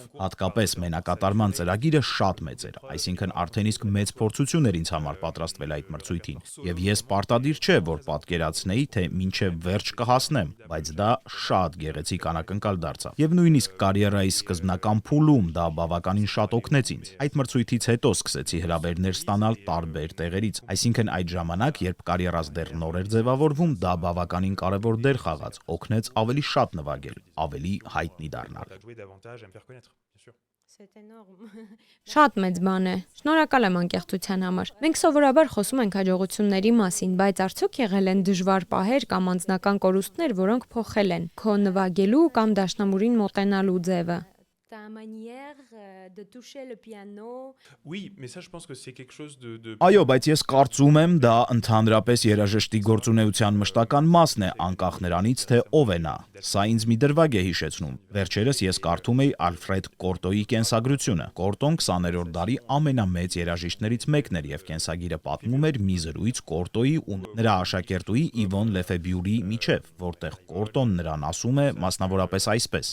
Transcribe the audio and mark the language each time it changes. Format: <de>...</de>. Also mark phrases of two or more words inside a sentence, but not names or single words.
<hy>Հատկապես մենակատարման ծրագիրը շատ մեծ էր, այսինքն արդեն իսկ մեծ փորձություն էր ինձ համար պատրաստվել այդ մրցույթին։ Եվ ես պարտադիր չէ, որ պատկերացնեի, թե մինչև վերջ կհասնեմ, բայց դա շատ գեղեցիկ անակնկալ դարձավ։ Եվ նույնիսկ կարիերայիս սկզբնական փուլում դա բավականին շատ օգնեց ինձ։ Այդ մրցույթից հետո սկսեցի հրավերներ ստանալ տարբեր տեղերից, այսինքն այդ ժամանակ, երբ կարիերաս դեռ նոր էր ձևավորվում, դա բավականին կարևոր դեր խաղաց, օգնեց ավելի շատ նվագել, ավելի հայտնի դառնալ։</hy> <fr>Jouer davantage, à me faire connaître, bien sûr. C'est énorme.</fr> <hy>Շատ մեծ բան է։ Շնորհակալ եմ անկեղծության համար։ Մենք սովորաբար խոսում ենք հաջողությունների մասին, բայց արդյոք եղել են դժվար պահեր կամ անձնական կորուստներ, որոնք փոխել են քո նվագելու կամ դաշնամուրին մոտենալու ձևը։</hy> <fr>Ta manière de toucher le piano. Oui, mais ça, je pense que c'est quelque chose de...</fr> <hy>Այո, բայց ես կարծում եմ, դա ընդհանրապես երաժշտի գործունեության մշտական մասն է, անկախ նրանից, թե ով է նա։ Սա ինձ մի դրվագ է հիշեցնում։ Վերջերս ես կարդում էի Ալֆրեդ Կորտոյի կենսագրությունը։ Կորտոն 20-րդ դարի ամենամեծ երաժիշտներից մեկն էր եւ կենսագիրը պատմում էր մի զրույց Կորտոյի ու նրա աշակերտուհի Իվոն Լեֆեբյուրի միջև, որտեղ Կորտոն նրան ասում է մասնավորապես այսպես.</hy>